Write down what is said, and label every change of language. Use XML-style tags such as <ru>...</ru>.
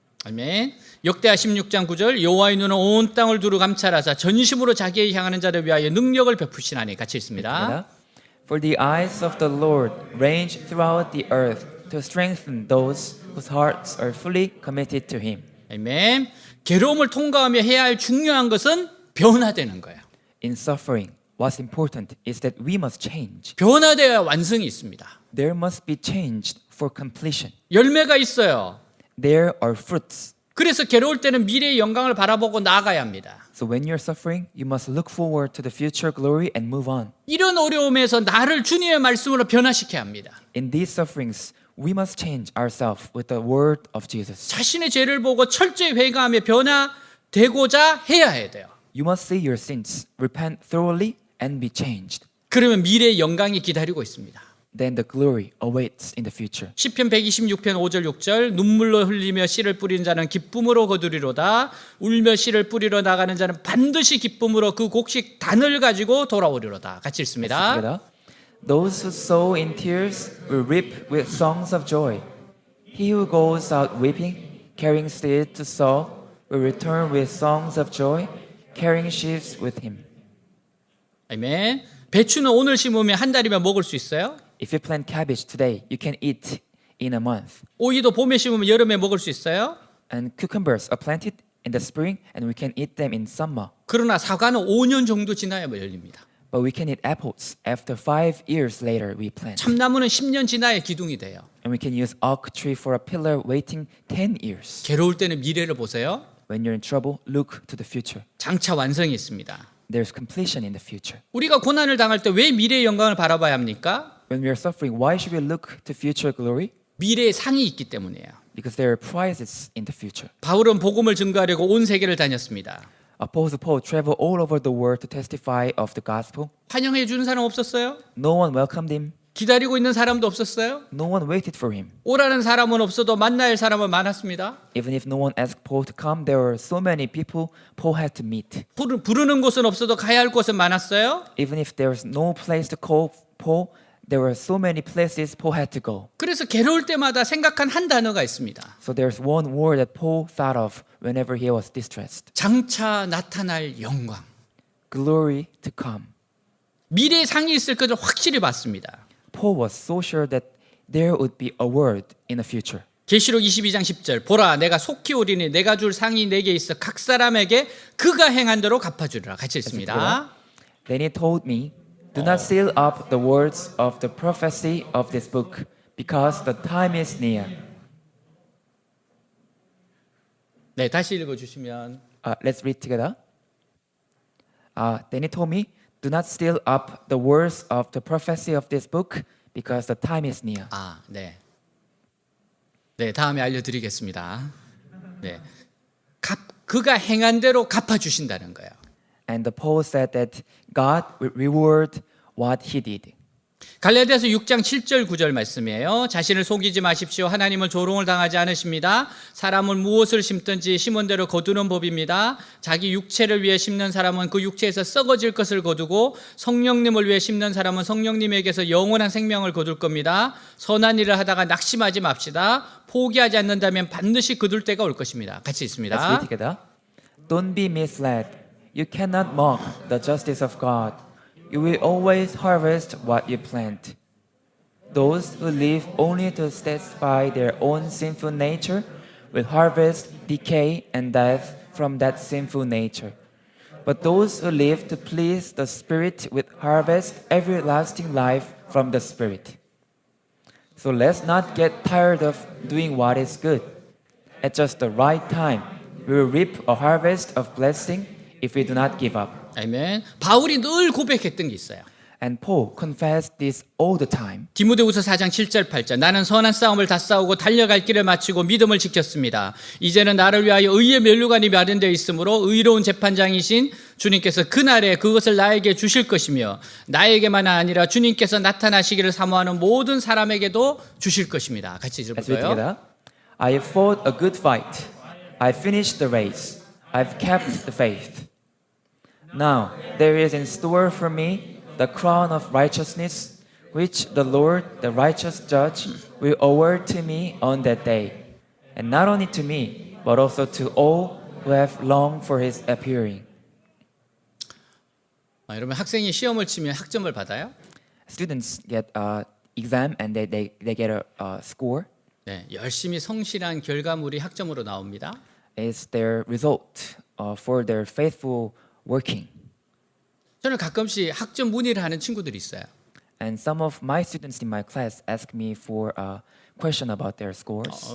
<ko>아멘. 역대하 16장 9절 여호와의 눈은 온 땅을 두루 감찰하사 전심으로 자기에 향하는 자를 위하여 능력을 베푸시나니. 같이 있습니다.</ko> <en>Together. For the eyes of the Lord range throughout the earth to strengthen those whose hearts are fully committed to Him.</en> <ko>아멘. 괴로움을 통과하며 해야 할 중요한 것은 변화되는 거예요.</ko> <en>In suffering, what's important is that we must change.</en> <ko>변화되어야 완성이 있습니다.</ko> <en>There must be changed for completion.</en> <ko>열매가 있어요.</ko> <en>There are fruits.</en> <ko>그래서 괴로울 때는 미래의 영광을 바라보고 나아가야 합니다.</ko> <en>So when you're suffering, you must look forward to the future glory and move on.</en> <ko>이런 어려움에서 나를 주님의 말씀으로 변화시켜야 합니다.</ko> <en>In these sufferings, we must change ourselves with the word of Jesus.</en> <ko>자신의 죄를 보고 철저히 회개하며 변화되고자 해야 돼요.</ko> <en>You must see your sins, repent thoroughly, and be changed.</en> <ko>그러면 미래의 영광이 기다리고 있습니다.</ko> <en>Then the glory awaits in the future.</en> <ko>시편 126편 5절 6절 눈물로 흘리며 씨를 뿌리는 자는 기쁨으로 거두리로다. 울며 씨를 뿌리러 나가는 자는 반드시 기쁨으로 그 곡식 단을 가지고 돌아오리로다. 같이 읽습니다.</ko> <en>Together. Those who sow in tears will reap with songs of joy. He who goes out weeping, carrying seed to sow, will return with songs of joy, carrying sheaves with him.</en> <ko>아멘. 배추는 오늘 심으면 한 달이면 먹을 수 있어요?</ko> <en>If you plant cabbage today, you can eat in a month.</en> <ko>오이도 봄에 심으면 여름에 먹을 수 있어요?</ko> <en>And cucumbers are planted in the spring, and we can eat them in summer.</en> <ko>그러나 사과는 5년 정도 지나야 열립니다.</ko> <en>But we can eat apples after 5 years later we plant.</en> <ko>참나무는 10년 지나야 기둥이 돼요.</ko> <en>And we can use oak tree for a pillar waiting 10 years.</en> <ko>괴로울 때는 미래를 보세요.</ko> <en>When you're in trouble, look to the future.</en> <ko>장차 완성이 있습니다.</ko> <en>There's completion in the future.</en> <ko>우리가 고난을 당할 때 왜 미래의 영광을 바라봐야 합니까?</ko> <en>When we are suffering, why should we look to future glory?</en> <ko>미래의 상이 있기 때문이에요.</ko> <en>Because there are prizes in the future.</en> <ko>바울은 복음을 증거하려고 온 세계를 다녔습니다.</ko> <en>Apostle Paul traveled all over the world to testify of the gospel.</en> <ko>환영해 주는 사람 없었어요?</ko> <en>No one welcomed him.</en> <ko>기다리고 있는 사람도 없었어요?</ko> <en>No one waited for him.</en> <ko>오라는 사람은 없어도 만날 사람은 많았습니다.</ko> <en>Even if no one asked Paul to come, there were so many people Paul had to meet.</en> <ko>부르는 곳은 없어도 가야 할 곳은 많았어요.</ko> <en>Even if there was no place to call Paul, there were so many places Paul had to go.</en> <ko>그래서 괴로울 때마다 생각한 한 단어가 있습니다.</ko> <en>So there's one word that Paul thought of whenever he was distressed.</en> <ko>장차 나타날 영광.</ko> <en>Glory to come.</en> <ko>미래의 상이 있을 것을 확실히 봤습니다.</ko> <en>Paul was so sure that there would be a word in the future.</en> <ko>계시록 22장 10절 보라 내가 속히 오리니 내가 줄 상이 내게 있어 각 사람에게 그가 행한 대로 갚아주리라. 같이 읽습니다.</ko> <en>Then he told me, do not seal up the words of the prophecy of this book, because the time is near.</en> <ko>네, 다시 읽어주시면</ko> <en>Let's read together. Then he told me, Do not steal up the words of the prophecy of this book, because the time is near.</en> <ko>아, 네. 네, 다음에 알려드리겠습니다. 네, 그가 행한 대로 갚아주신다는 거예요.</ko> <en>And Paul said that God will reward what he did.</en> <ko>갈라디아서 6장 7절 9절 말씀이에요. 자신을 속이지 마십시오. 하나님은 조롱을 당하지 않으십니다. 사람은 무엇을 심든지 심은 대로 거두는 법입니다. 자기 육체를 위해 심는 사람은 그 육체에서 썩어질 것을 거두고 성령님을 위해 심는 사람은 성령님에게서 영원한 생명을 거둘 겁니다. 선한 일을 하다가 낙심하지 맙시다. 포기하지 않는다면 반드시 거둘 때가 올 것입니다. 같이</ko> <en>Let's</en> <ko>있습니다.</ko> <en>read together. Don't be misled. You cannot mock the justice of God. You will always harvest what you plant. Those who live only to satisfy their own sinful nature will harvest decay and death from that sinful nature. But those who live to please the Spirit will harvest everlasting life from the Spirit. So let's not get tired of doing what is good. At just the right time, we will reap a harvest of blessing if we do not give up.</en> <ko>아멘. 바울이 늘 고백했던 게 있어요.</ko> <en>And Paul confessed this all the time.</en> <ko>디모데후서 4장 7절 8절 나는 선한 싸움을 다 싸우고 달려갈 길을 마치고 믿음을 지켰습니다. 이제는 나를 위하여 의의 면류관이 마련되어 있으므로 의로운 재판장이신 주님께서 그날에 그것을 나에게 주실 것이며 나에게만 아니라 주님께서 나타나시기를 사모하는 모든 사람에게도 주실 것입니다. 같이</ko> <en>Let's read</en> <ko>읽어볼까요?</ko> <en>together. I have fought a good fight. I have finished the race. I've kept the faith. Now there is in store for me the crown of righteousness, which the Lord, the righteous judge, will award to me on that day. And not only to me, but also to all who have longed for his appearing.</en> <ko>여러분 학생이 시험을 치면 학점을 받아요?</ko> <en>Students get an exam and they get a score.</en> <ko>네, 열심히 성실한 결과물이 학점으로 나옵니다.</ko> <en>It's their result for their faithful working.</en> <ko>저는 가끔씩 학점 문의를 하는 친구들이 있어요.</ko> <en>And some of my students in my class ask me for a question about their scores.</en>